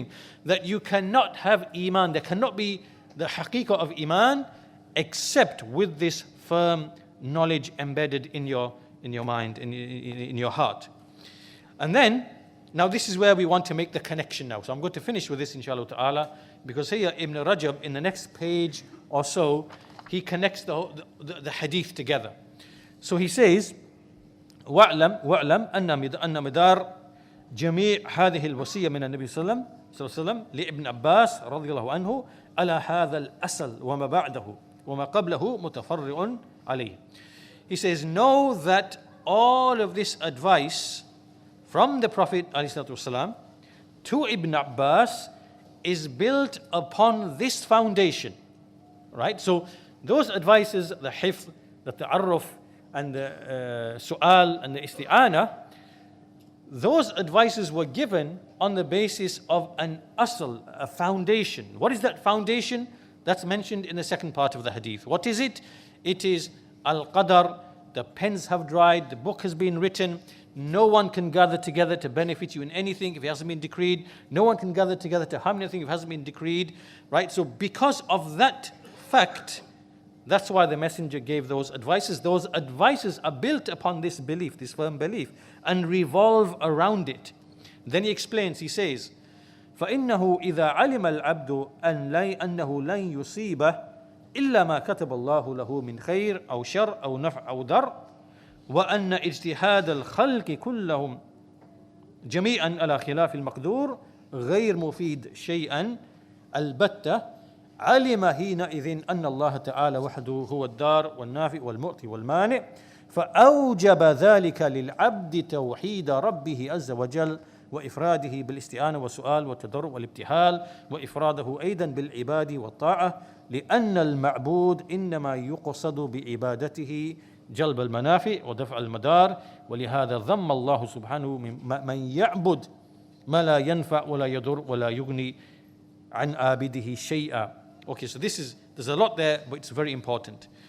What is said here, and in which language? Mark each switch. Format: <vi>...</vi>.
<en>Meaning that you cannot have Iman, there cannot be the haqiqah of Iman except with this firm knowledge embedded in your mind, in your heart. And then, now this is where we want to make the connection now. So I'm going to finish with this, inshallah ta'ala, because here Ibn Rajab, in the next page or so, he connects the hadith together. So he says,</en> <ar>واعلم أن مدار جميع هذه الوصية من النبي صلى الله عليه وسلم لابن عباس رضي الله عنه على هذا الأصل وما بعده وما قبله متفرع عليه.</ar> <en>He says, know that all of this advice from the Prophet ﷺ to Ibn Abbas is built upon this foundation. Right? So those advices, the hifz, the ta'arruf, and the su'al and the isti'ana, those advices were given on the basis of an asl, a foundation. What is that foundation? That's mentioned in the second part of the hadith. What is it? It is al-qadar, the pens have dried, the book has been written. no one can gather together to benefit you in anything if it hasn't been decreed. No one can gather together to harm anything if it hasn't been decreed. Right? So because of that fact, that's why the Messenger gave those advices. Those advices are built upon this belief, this firm belief, and revolve around it. Then he explains, he says,</en> <ar>فَإِنَّهُ إِذَا عَلِمَ الْعَبْدُ أَنَّهُ لَنْ يُصِيبَهُ إِلَّا مَا كَتَبَ اللَّهُ لَهُ مِنْ خَيْرٍ أَوْ شَرٍ أَوْ نَفْعٍ أَوْ ضَرٍّ وأن اجتهاد الخلق كلهم جميعا على خلاف المقدور غير مفيد شيئا البتة علم حينئذ أن الله تعالى وحده هو الدار والنافع والمعطي والمانع فأوجب ذلك للعبد توحيد ربه عز وجل وإفراده بالاستعانة والسؤال والتضرع والابتهال وإفراده أيضا بالعبادة والطاعة لأن المعبود إنما يقصد بعبادته جلب المنافع ودفع المدار ولهذا ذم الله سبحانه من يعبد ما لا ينفع ولا يضر ولا يغني عن عابده شيئا.</ar> <en>Okay, so there's a lot there, but it's very important.</en>